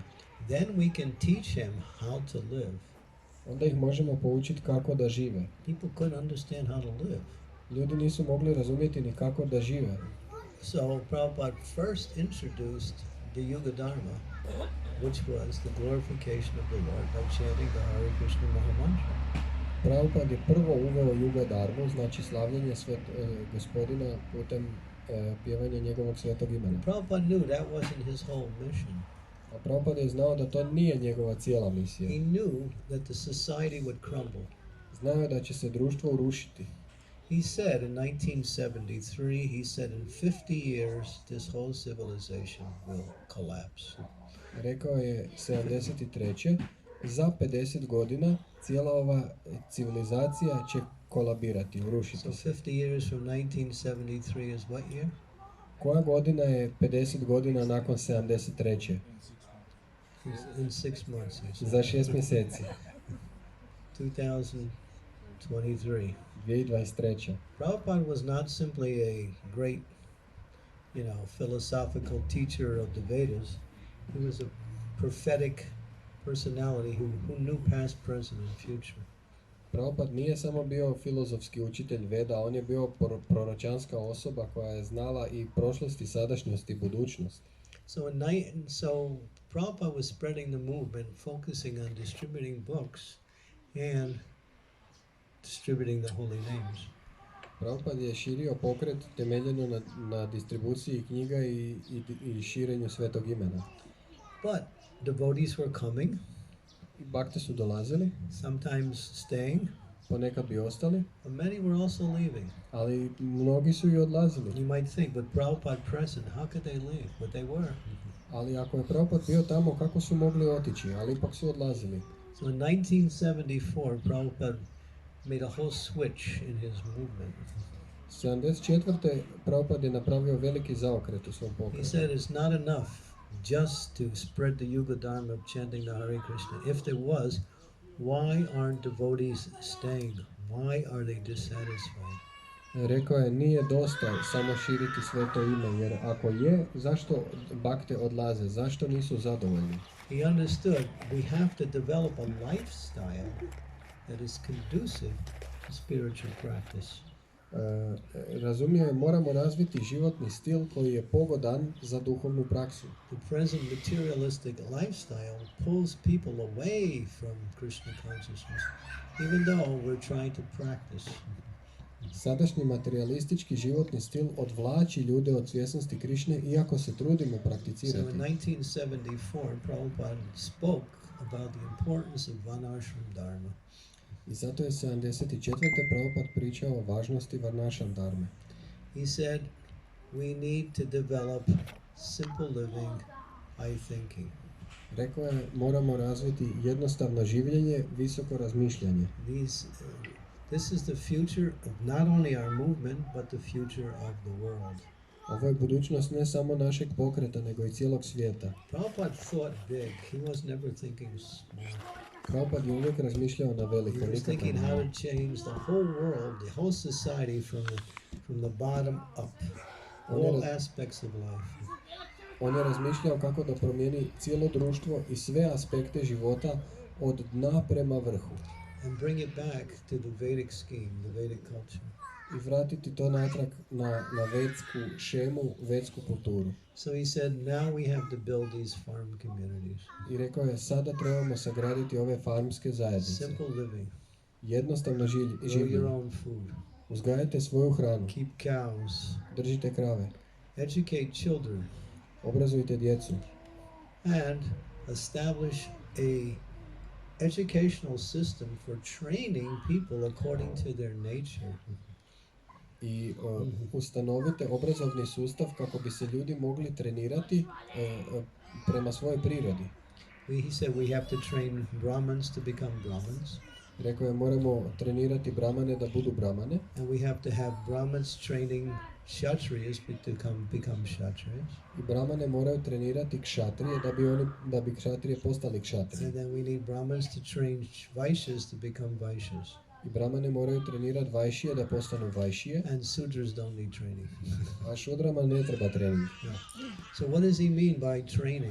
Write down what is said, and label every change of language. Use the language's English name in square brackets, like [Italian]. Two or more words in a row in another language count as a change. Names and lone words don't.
[English] Then we can teach him how to live. [Croatian] Onda ih možemo poučiti kako da žive. [English] People couldn't understand how to live. [Croatian] Ljudi nisu mogli razumjeti ni kako da žive. [English] So Prabhupada first introduced the Yuga Dharma, which was the glorification of the Lord by chanting the Hare Krishna Mahamantra. [Croatian] Prabhupada je prvo uveo Yuga Dharmu, znači slavljenje gospodina putem pjevanja njegovog svetog imena. [English] Prabhupada knew that wasn't his whole mission. [Croatian] A Prabhupada je znao da to nije njegova cijela misija. [English] He knew that the society would crumble. [Croatian] Znao je da će se društvo urušiti. [English] He said in 1973, he said in 50 years this whole civilization will collapse. [Croatian] Rekao je 73. Za 50 godina cijela ova civilizacija će kolabirati, urušiti So se. [English] 50 years from 1973 is what year? [Croatian] Koja godina je 50 godina nakon 73. [English] In 6 months. He said. [Croatian] Za 6 mjeseci. [English] 2023. [Croatian] 2023. [English] Prabhupada was not simply a great, philosophical teacher of the Vedas. He was a prophetic personality who knew past, present, and future. [Croatian] Prabhupada nije samo bio filozofski učitelj Veda, on je bio proročanska osoba koja je znala i prošlost i sadašnjost i budućnost. [English] So Prabhupada was spreading the movement, focusing on distributing books and distributing the holy names. [Croatian] Prabhupada je širio pokret temeljeno na distribuciji knjiga i širenju svetog imena. [English] But devotees were coming, [Croatian] I bakte su dolazili, [English] sometimes staying, [Croatian] ponekad bi ostali, [English] but many were also leaving. [Croatian] ali mnogi su i odlazili. [English] You might think, but Prabhupada present, how could they leave? But they were. [Croatian] Ali ako je Prabhupada bio tamo, kako su mogli otići, ali ipak su odlazili. [English] So in 1974, Prabhupada made a whole switch in his movement. [Croatian] 74. Prabhupada je napravio veliki zaokret u svom He pokretu. [English] said it's not enough just to spread the Yuga Dharma of chanting the Hare Krishna. If there was, why aren't devotees staying? Why are they dissatisfied? [Croatian] Rekao je, nije dosta samo širiti sveto ime, jer ako je, zašto bakte odlaze, zašto nisu zadovoljni? [English] He understood we have to develop a lifestyle that is conducive to spiritual practice. [Croatian] Razumio je, moramo razviti životni stil koji je pogodan za duhovnu praksu. [English] The present materialistic lifestyle pulls people away from Krishna consciousness, even though we're trying to practice. [Croatian] Sadašnji materialistički životni stil odvlači ljude od svjesnosti Krišne, iako se trudimo So prakticirati. [English] in 1974, Prabhupada spoke about the importance of Varnashram Dharma. [Croatian] I zato je 74. Prabhupada pričao o važnosti Varnašam dharme. [English] He said, we need to develop simple living, high thinking. [Croatian] Rekao je, moramo razviti jednostavno življenje, visoko razmišljanje. [English] This is the future of not only our movement, but the future of the world. [Croatian] Ovo je budućnost ne samo našeg pokreta, nego i cijelog svijeta. [English] Prabhupada thought big. He was never thinking small. [Croatian] Prabhupada je uvijek razmišljao na veliko, [English] He was [Croatian] nikad thinking na how malo. [English] to change the whole world, the whole society from the bottom up, all aspects of life. [Croatian] On je razmišljao kako da promijeni cijelo društvo i sve aspekte života od dna prema vrhu. [English] And bring it back to the Vedic scheme, the Vedic culture. [Croatian] I vratiti to natrag na vedsku šemu, vedsku kulturu. [English] So he said, now we have to build these farm communities. [Croatian] I rekao je, sada trebamo sagraditi ove farmske zajednice. [English] Simple living. [Croatian] Jednostavno [English] Grow your [Croatian] življenje. [English] own food. [Croatian] Uzgajajte svoju hranu. [English] Keep cows. [Croatian] Držite krave. [English] Educate children. [Croatian] Obrazujte djecu. [English] And establish a educational system for training people according to their nature. [Croatian] i ustanovite obrazovni sustav kako bi se ljudi mogli trenirati prema svojoj prirodi. [English] He said we have to train Brahmins to become Brahmins. [Croatian] Rekao je moramo trenirati Brahmane da budu Brahmane. [English] And we have to have Brahmins training Kshatriyas to become Kshatriyas. [Croatian] I Brahmane moraju trenirati Kshatrije da bi Kshatrije postali Kshatrije. [English] And then we need Brahmins to train Vaishyas to become Vaishyas. [Croatian] I Brahmane moraju trenirati Vaishije da postanu Vaishije. [English] And Sudras don't need training. [Croatian] A Šudrama ne treba trening. [English] Yeah. So what does he mean by training?